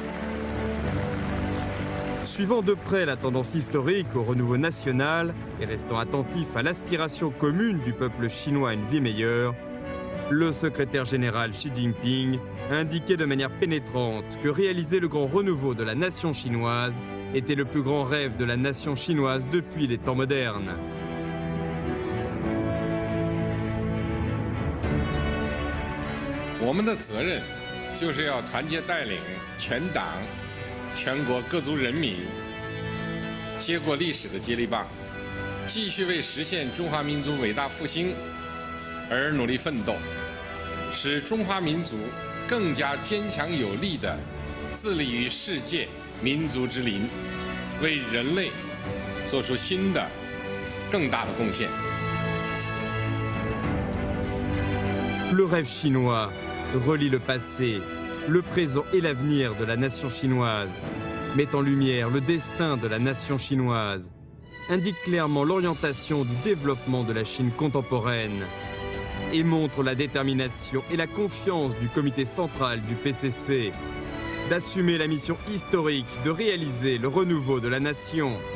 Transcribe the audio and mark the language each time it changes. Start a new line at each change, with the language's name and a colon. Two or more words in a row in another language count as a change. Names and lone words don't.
French: Suivant de près la tendance historique au renouveau national et restant attentif à l'aspiration commune du peuple chinois à une vie meilleure, le secrétaire général Xi Jinping a indiqué de manière pénétrante que réaliser le grand renouveau de la nation chinoise était le plus grand rêve de la nation chinoise depuis les temps modernes.
Chinese: Notre 责任就是要团结带领全党 全国各族人民接过历史的接力棒，继续为实现中华民族伟大复兴而努力奋斗，使中华民族更加坚强有力地自立于世界民族之林，为人类做出新的、更大的贡献。
French: Le rêve chinois relie le passé, le présent et l'avenir de la nation chinoise, met en lumière le destin de la nation chinoise, indique clairement l'orientation du développement de la Chine contemporaine et montre la détermination et la confiance du comité central du PCC d'assumer la mission historique de réaliser le renouveau de la nation.